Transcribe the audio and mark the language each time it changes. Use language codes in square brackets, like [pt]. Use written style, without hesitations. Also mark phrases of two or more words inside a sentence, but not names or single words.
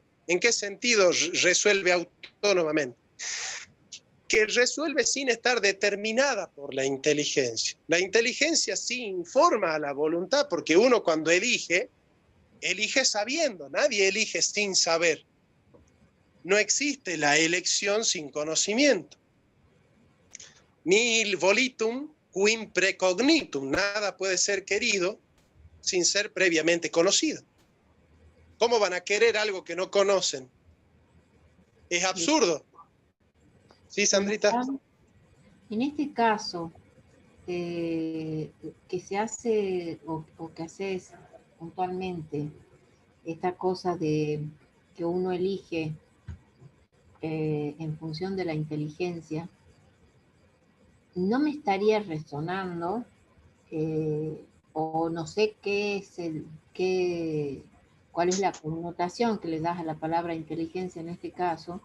[es] ¿En qué sentido resuelve autónomamente? Que resuelve sin estar determinada por la inteligencia. La inteligencia sí informa a la voluntad, porque uno cuando elige, elige sabiendo, nadie elige sin saber. No existe la elección sin conocimiento. [la] Nihil volitum quim precognitum, [es] nada puede ser querido sin ser previamente conocido. ¿Cómo van a querer algo que no conocen? Es absurdo. ¿Sí, Sandrita? En este caso, que se hace o que haces puntualmente, esta cosa de que uno elige en función de la inteligencia, no me estaría resonando, o no sé qué es cuál es la connotación que le das a la palabra inteligencia en este caso.